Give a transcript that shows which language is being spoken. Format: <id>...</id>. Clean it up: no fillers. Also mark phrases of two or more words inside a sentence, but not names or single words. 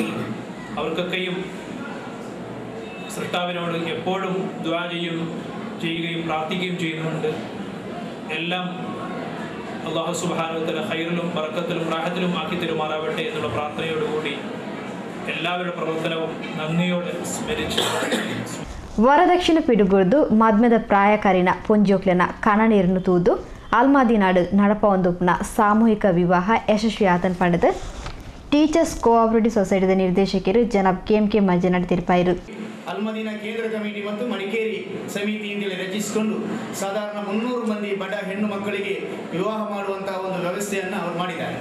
<ml>അവർക്കൊക്കെയും സൃഷ്ടാവിനോട് എപ്പോഴും ദുആ ചെയ്യുകയും പ്രാർത്ഥിക്കുകയും ചെയ്യുന്നുണ്ട്. എല്ലാം</ml> <ar>الله سبحانه وتعالى</ar> <ml>ഖൈറിലും ബറക്കത്തിലും റാഹത്തിലും ആക്കി തരുമാറാവട്ടെ എന്നുള്ള പ്രാർത്ഥനയോടുകൂടി എല്ലാവരുടെ പ്രവർത്തനവും നന്ദിയോടെ സ്മരിച്ചു.</ml> <tcy>ವರದಕ್ಷಿಣೆ ಪಿಡುಗುರ್ದು ಮದ್ಮೆದ ಪ್ರಾಯಕಾರಿನ ಪೊಂಜೋಕ್ಲೆನ ಕಣನೀರನ್ನು ತೂದು ಅಲ್ಮಾದಿನಾಡು ನಡಪೊಂದುಪ್ನ ಸಾಮೂಹಿಕ ವಿವಾಹ ಯಶಸ್ವಿಯಾತನ್ ಪಡೆದು ಟೀಚರ್ಸ್ ಕೋಆಪರೇಟಿವ್ ಸೊಸೈಟಿದ ನಿರ್ದೇಶಕರು ಜನಾಬ್ ಕೆ ಮಂಜುನಾಥ್ ತಿರುಪಾಯಿರು.</tcy> <kn>ಅಲ್ಮದೀನಾ ಕೇಂದ್ರ ಕಮಿಟಿ ಮತ್ತು ಮಡಿಕೇರಿ ಸಮಿತಿಯಿಂದಲೇ ರಚಿಸಿಕೊಂಡು ಸಾಧಾರಣ 300 ಮಂದಿ ಬಡ ಹೆಣ್ಣು ಮಕ್ಕಳಿಗೆ ವಿವಾಹ ಮಾಡುವಂತಹ ಒಂದು ವ್ಯವಸ್ಥೆಯನ್ನು ಅವರು ಮಾಡಿದ್ದಾರೆ.</kn>